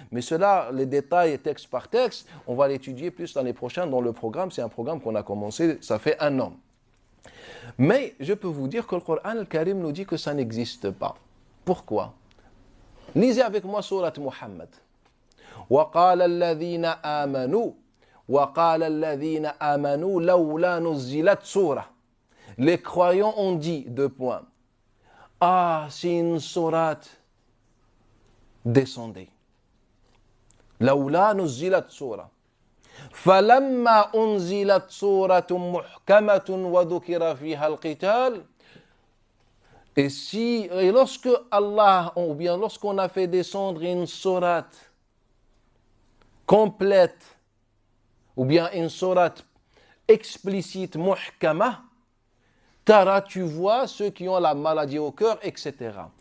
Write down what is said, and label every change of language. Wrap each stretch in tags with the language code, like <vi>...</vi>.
<fr>Mais cela, les détails texte par texte, on va l'étudier plus l'année prochaine dans le programme. C'est un programme qu'on a commencé, ça fait un an. Mais je peux vous dire que le Coran al-Karim nous dit que ça n'existe pas. Pourquoi? Lisez avec moi sourate Muhammad.</fr> <ar>وقال الذين آمنوا وقال الذين آمنوا لولا نزلت سورة.</ar> <fr>Les croyants ont dit, deux points. Ah, si une sourate descendait.</fr> <ar>لولا نزلت سورة. فلما أنزلت سورة محكمة وذكر فيها القتال.</ar> <fr>Et lorsque Allah, ou bien lorsqu'on a fait descendre une sourate complète, ou bien une sourate explicite, muhkama, tara, tu vois ceux qui ont la maladie au cœur, etc.</fr>